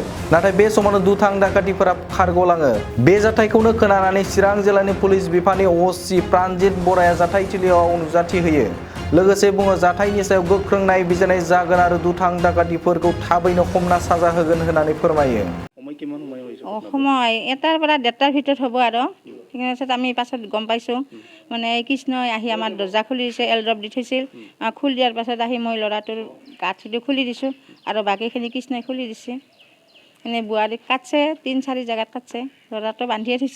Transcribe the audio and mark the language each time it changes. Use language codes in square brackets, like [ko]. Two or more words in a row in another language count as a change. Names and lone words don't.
[brx] नाथाय बे समावनो दुथां डाकातिफोरा खारग'लाङो। बे जाथायखौनो खोनानानै चिरां जिल्लानि पुलिस बिफाननि अ.सि. प्रानजित बराया जाथायथिलियाव नुजाथि होयो। लोगोसे बुङो जाथायनि सायाव गोख्रों नायबिजिरनाय जागोन आरो दुथां डाकातिफोरखौ थाबैनो हमना साजा होगोन होननानै फोरमायो। [as] সময় এটাৰ পৰা ডেৰটাৰ ভিতৰত হ'ব আৰু তাৰপিছত আমি পাছত গম পাইছোঁ মানে কৃষ্ণই আহি আমাৰ দৰ্জা খুলি দিছে, এলড্ৰপ দি থৈছিল। খুলি দিয়াৰ পাছত আহি মই ল'ৰাটোৰ গাঁঠিটো খুলি দিছোঁ আৰু বাকীখিনি কৃষ্ণই খুলি দিছে। এনেই বোৱাৰীক কাটছে, 3-4 জেগাত কাটছে, ল'ৰাটো বান্ধিয়ে থৈছে।